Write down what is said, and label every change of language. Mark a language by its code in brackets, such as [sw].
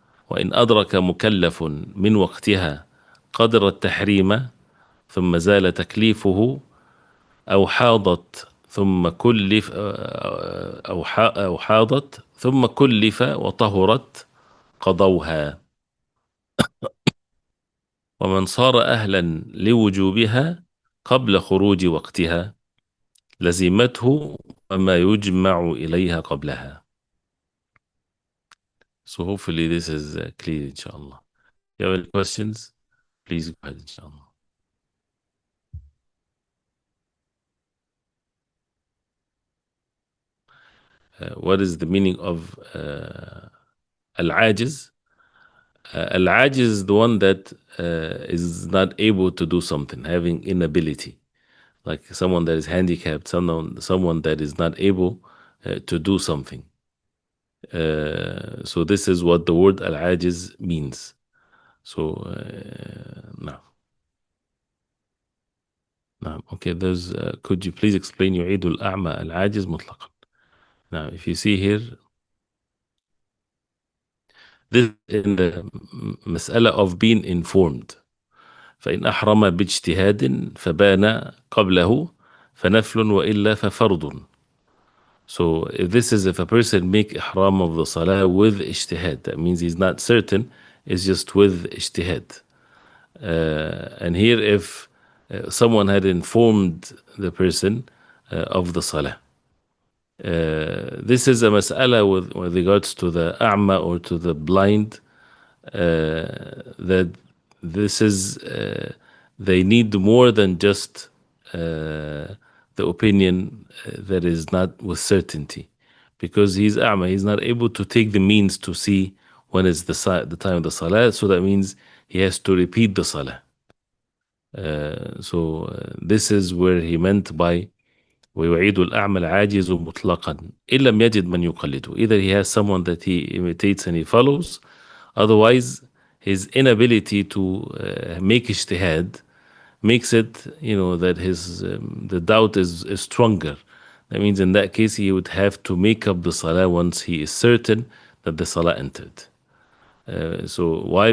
[ar] وإن أدرك مكلف من وقتها قدر التحريم ثم زال تكليفه أو حاضت ثم كلف أو حاضت ثم كلف وطهرت قضوها. ومن صار أهلا لوجوبها قبل خروج وقتها لزمته وما يجمع إليها قبلها. [en] So hopefully this is clear, inshallah. If you have any questions, please go ahead, inshallah. What is the meaning of al-ajiz? Al-ajiz is the one that is not able to do something, having inability. Like someone that is handicapped, someone that is not able to do something. So this is what the word al-ajiz means. So now. Okay, there's could you please explain [ar] يعيد الأعمى العاجز مطلقا. [en] Now if you see here, this in the مسألة of being informed. [ar] فإن أحرم باجتهاد فبان قبله فنفل وإلا ففرض. [en] So if this is if a person make ihram of the salah with ijtihad, that means he's not certain, it's just with ijtihad. And here if someone had informed the person of the salah, This is a mas'ala with regards to the a'ma or to the blind, that this is, they need more than just the opinion that is not with certainty, because he's a'ma, he's not able to take the means to see when is the time of the salah, so that means he has to repeat the salah. This is where he meant by [ar] ويعيد الأعمى العاجز مطلقا إن لم يجد من يقلده. [en] Either he has someone that he imitates and he follows, otherwise his inability to make ijtihad makes it, that the doubt is stronger. That means in that case he would have to make up the salah once he is certain that the salah entered. So why?